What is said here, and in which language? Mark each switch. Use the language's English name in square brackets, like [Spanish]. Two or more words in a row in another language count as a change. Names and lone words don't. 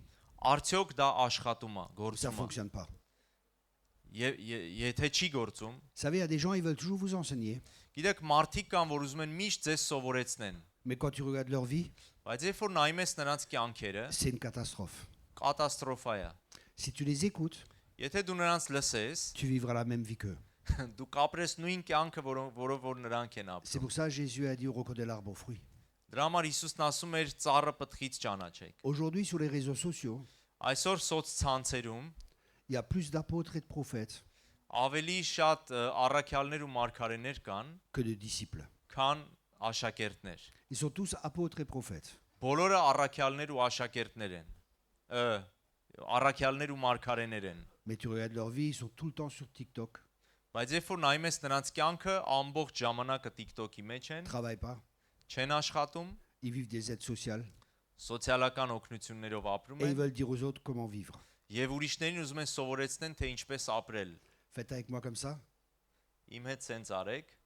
[Armenian] Արդյոք դա աշխատում է, [French] Ou ça ne [Armenian] գործում է։ [French] fonctionne pas? [Armenian] Եթե չի գործում, [French] Vous savez, il y a des gens, ils veulent toujours vous enseigner. [Armenian] գիտեք, մարդիկ կան, որ ուզում են միշտ ձեզ սովորեցնեն, [French] Mais quand tu regardes leur vie, [Armenian] բայց երբ որ նայում ես նրանց կյանքերը, [French] c'est une catastrophe. [Armenian] կատաստրոֆա է։ [French] Si tu les écoutes, [Armenian] Եթե դու նրանց lăsես, [French] tu vivras la même vie qu'eux. [Armenian] դու կապրես նույն կյանքը, որով որ նրանք են [French] C'est [Armenian] ապրում։ [French] pour ça que Jésus a dit au reconnais l'arbre aux fruits. [Armenian] Դրա համար Հիսուսն ասում էր ծառը պտղից ճանաչեք։ [French] Aujourd'hui, sur les réseaux sociaux, [Armenian] Այսօր սոցցանցերում [French] il y a plus d'apôtres et de prophètes [Armenian] ավելի շատ առաքյալներ ու մարգարեներ կան, [French] que de disciples. [Armenian] քան աշակերտներ։ [French] Ils sont tous apôtres et prophètes. [Armenian] Բոլորը առաքյալներ ու աշակերտներ են։ Առաքյալներ ու մարգարեներ են։ [French] Mais tu regardes leur vie, ils sont tout le temps sur TikTok, [Armenian] Բայց երբ որ նայում ես նրանց կյանքը, ամբողջ ժամանակը TikTok-ի մեջ են, [French] ne travaillent pas, [Armenian] չեն աշխատում, [French] ils vivent des aides sociales [Armenian] սոցիալական օգնություններով ապրում [French] et ils [Armenian] են [French] veulent dire aux autres comment vivre. [Armenian] եւ ուրիշներին ուզում են սովորեցնեն, թե ինչպես ապրել։ [French] Faites avec moi comme ça. [Armenian] Իմ հետ սենց արեք։